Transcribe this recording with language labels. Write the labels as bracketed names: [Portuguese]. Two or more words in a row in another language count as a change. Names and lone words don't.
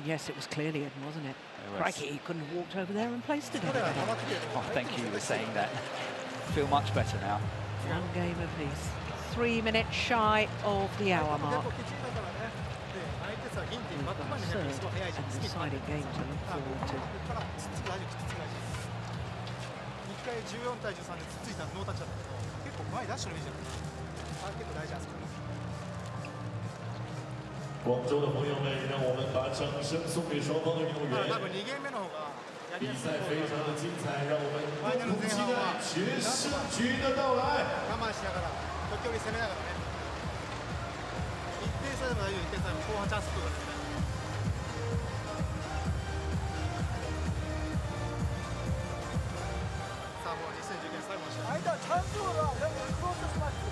[English] Yes, it was clearly in, wasn't it? Crikey, he couldn't have walked over there and placed it in. Oh, thank you for saying that. Feel much better now. 1 game apiece. 3 minutes shy of the hour mark. Third and deciding game to look forward to. [Japanese] 1回14対13でつっついたらノータッチだったけど、結構前出してるイメージだった。結構大事なんですよ。 [Chinese] 广州的朋友们，让我们把掌声送给双方的运动员。 [Japanese] 多分2ゲーム目の方がやりやすい。 [Chinese] 比赛非常的精彩，让我们共同期待决胜局的到来。 [Japanese] 我慢しながら、時折攻めながらね。1点差でも大丈夫、1点差でも後半チャンス来るからね。さあもう2019年最後の試合。相手はチャンスボールはクローズスマッシュ。